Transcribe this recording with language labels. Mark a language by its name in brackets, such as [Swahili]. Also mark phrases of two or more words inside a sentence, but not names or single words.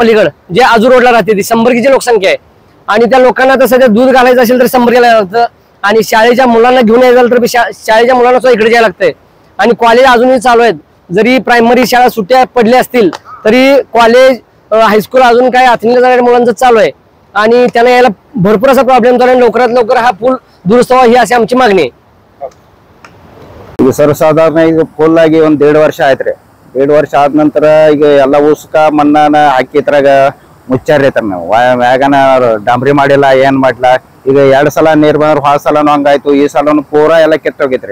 [Marathi] पलीकडे जे आजूर रोडला राहते ती संबर्गीची लोकसंख्या आहे. आणि त्या लोकांना तर सध्या दूध घालायचं असेल तर संबर्गीला जातं, आणि शाळेच्या मुलांना घेऊन यायचं तर शाळेच्या मुलांना सुद्धा इकडे जायला लागतंय. आणि कॉलेज अजूनही चालू आहेत. जरी प्रायमरी शाळा सुट्ट्या पडल्या असतील तरी [English] college high school [Marathi] अजून काय आथणीला जाणाऱ्या मुलांचं चालू आहे. आणि त्यांना यायला भरपूर असा प्रॉब्लेम झाला. लवकरात लवकर हा पूल दुरुस्त व्हावा ही अशी आमची मागणी आहे. [Kannada] ಈಗ ಸರ್ವಸಾಧಾರಣ ಈಗ ಫುಲ್ ಆಗಿ 1.5 ವರ್ಷ ಆಯ್ತ್ರಿ. 1.5 ವರ್ಷ ಆದ ನಂತರ ಈಗ ಎಲ್ಲ ಉಸ್ಕ ಮಣ್ಣನ ಹಾಕಿ ಇದ್ರಾಗ ಮುಚ್ಚಾರೈತ್ರ. ನಾವು ವ್ಯಾಗನ ಡಾಂಬ್ರಿ ಮಾಡಿಲ್ಲ, ಏನ್ ಮಾಡಿಲ್ಲ. ಈಗ 2 ಸಲ ನೀರ್ ಬಂದ್ರೆ ಹೋದ ಸಲನು ಹಂಗಾಯ್ತು, ಈ ಸಲನು ಪೂರಾ ಎಲ್ಲ ಕಿತ್ತೋಗೈತ್ರಿ.